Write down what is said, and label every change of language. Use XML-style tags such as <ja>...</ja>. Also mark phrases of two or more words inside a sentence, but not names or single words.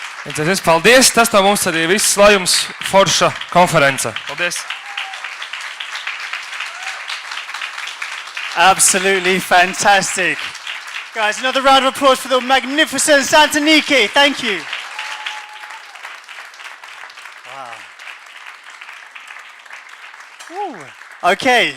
<lv>Paldies! Tas no mums arī viss, lai jums forša konference. Paldies!</lv> <en>Absolutely fantastic. Guys, another round of applause for the magnificent Santaniki. Thank you. Wow. Ooh. Okay.</en>